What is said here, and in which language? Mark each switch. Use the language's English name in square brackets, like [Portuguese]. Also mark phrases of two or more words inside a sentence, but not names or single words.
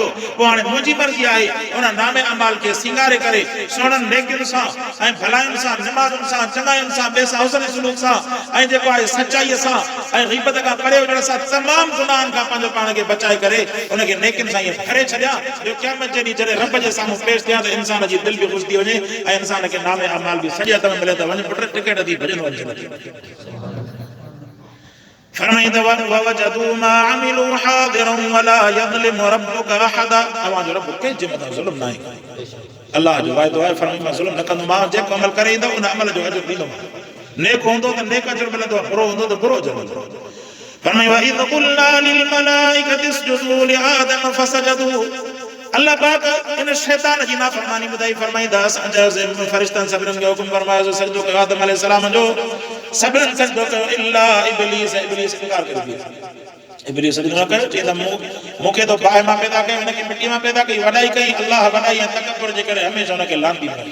[Sindhi] पोइ हाणे मुंहिंजी मर्ज़ी आहे उन नामे अमाल खे सिंगारे करे सुहिणनि नेकियुनि सां ऐं भलायुनि सां, निमाज़ुनि सां, चङाइनि सां, ॿिए सां हुस्न सलूक सां ऐं जेको आहे सचाईअ सां ऐं ग़ीबत खां परे हुजण सां तमामु गुनाहनि खां पंहिंजो पाण खे बचाए करे उनखे नेकियुनि सां ईअं भरे छॾिया जो क़यामत जे ॾींहुं जॾहिं रब जे साम्हूं पेश थिया त इंसान जी दिलि बि ख़ुशि थी वञे ऐं इंसान खे नामे अमाल बि सॼे हथ में मिले त वञ पुट टिकट थी भॼन वञे। [Arabic] फरमाईंदा ووجدوا ما عملوا حاضرا ولا يظلم ربك أحدا, [Sindhi] अवांजो रब कंहिंजे मथां ज़ुल्म न आहे। अल्लाह जो वाइदो आहे, फरमाईंदा मां ज़ुल्म न कंदो, मां जेको अमल करे ईंदो उन अमल जो अजर ॾींदो। नेक हूंदो त नेक अजर मिलंदो, बुरो हूंदो त बुरो अजर मिलंदो। फरमाईंदा [Arabic] وإذ قلنا للملائكة اسجدوا لآدم فسجدوا, [Sindhi] अल्लाह पाक इन शैतान जी नाफरमानी ॿुधाई। फरमाईंदा असां फरिश्तनि सभिनीनि खे हुकुम फरमायो जो सजदो कयो आदम अलैहिस्सलाम जो, सभिनीनि सजदो कयो इल्ला इब्लीस, इब्लीस इनकार करे दियो। इब्लीस न कयो, चईंदा मूंखे तो बाहि मां पैदा कयो, हिनखे मिट्टी मां पैदा कई, वॾाई कई, अल्लाह वॾाई ऐं तकबर जे करे हमेशह हुनखे लांती मिली।